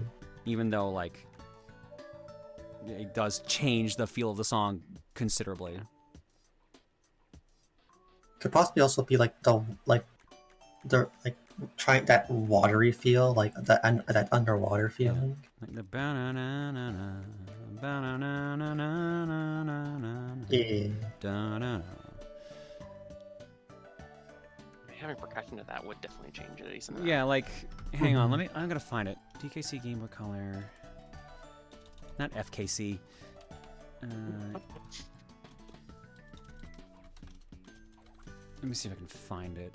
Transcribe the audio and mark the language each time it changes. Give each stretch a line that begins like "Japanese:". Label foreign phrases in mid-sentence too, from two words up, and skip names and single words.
English: Even though like it does change the feel of the song considerably. Could possibly also be like the trying that watery feel, like that underwater feeling. Like the ba-na-na-na-na, ba-na-na-na-na-na-na-na. Yeah. Da-na. Having percussion to that would definitely change it. Isn't it? Yeah, like, hang on, I'm gonna find it. DKC Game Boy Color. Not FKC. Let me see if I can find it.